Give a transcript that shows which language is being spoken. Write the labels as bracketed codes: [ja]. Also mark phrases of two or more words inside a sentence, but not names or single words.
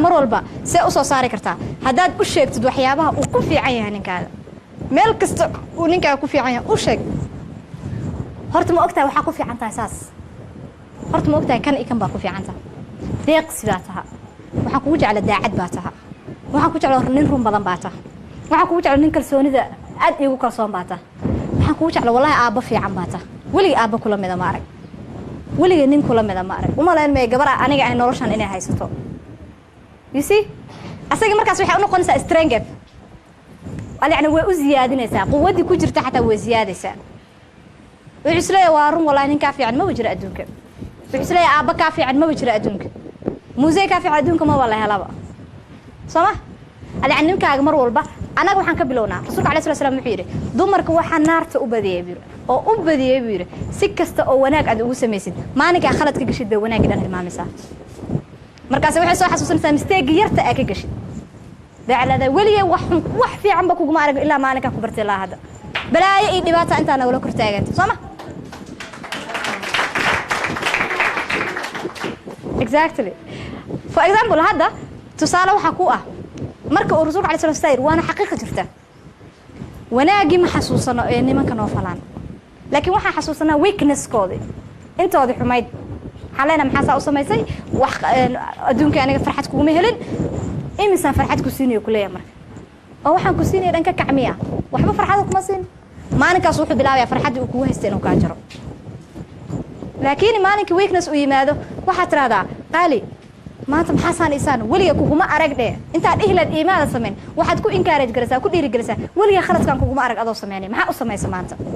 [so] mar walba see u soo saari kartaa haddaad u sheegtid waxyaabaha uu ku fiican yahay ninkaaga meel kasta uu ninkaaga ku fiican yahay u sheeg horta ma ogtahay waxaa ku fiican tahay saas horta ma ogtahay kan iyo kan baa ku fiican tahay deeqsi baa taha waxaan kugu jecla daacad baa taha waxaan ku jecla nin run badan baa taha waxaan kugu jecla nin kalsoonida aad iigu kalsoon baa taha waxaan kugu jecla wallahi aabba fiican baa taha weligii aabba kula mida ma arag weligii nin kula mida ma arag uma leen may gabar aniga ay noloshan inay haysato [en] you see [so] asaga markaas waxay u noqonaysaa strength yani way u ziyaadinaysaa quwadii ku jirta xataa way ziyaadaysaa wuxuu isleeyahay waa run wallahi nin kaa fiican ma jiro adduunka wuxuu isleeyahay aabba kaa fiican ma jiro adduunka muusey kaa fiican adduunka ma wala helaba soo ma yani ninkaaga mar walba anaga waxaan ka bilownaa rasuulka [ar] alayhi salaam [so] wuxuu yidhi dumarka waxaa naarta u badiyay buu oo u badiyay buu yidhi si kasta oo wanaag aad ugu samaysid maalinkaa khalad ka gashid bay wanaagii dhan hilmaamaysaa markaas waxay soo xasuusanaysaa mistake yarta aa ka gashid baclada weligay wax fiican ba kuguma arag ilaa maalinkaa ku bartay ilaa hadda balaayo iyo dhibaata intaa nagula kor taaganta soo ma [en] exactly for example [so] hadda tusaale waxa ku ah marka uu rasuulka [ar] alayhi salaam [so] waana xaqiiqo jirta wanaagii ma xasuusano ee nimanka noo falaan laakiin waxa xasuusanaa weakness-koodii intoodii xumayd xaleena maxaa saa u samaysay wax adduunka aniga farxad kuguma helin imisaan farxad ku siinayo ku leeyahay marka oo waxaan ku siinaya dhanka kacmiya waxba farxad kuma siin maalinkaas wuxuu bilaabayaa farxaddii uu kugu haystay inuu kaa jaro laakiin maalinkii weakness uu yimaado waxaad tiraahdaa qaali maanta maxaa saan isaan weliga kuguma arag dhee intaad ihlad iimaada samayn waxaad ku encourage garaysaa ku dhiirigelinaysaa weliga khaladkan kuguma arag adoo samaynay maxaa u samaysa maanta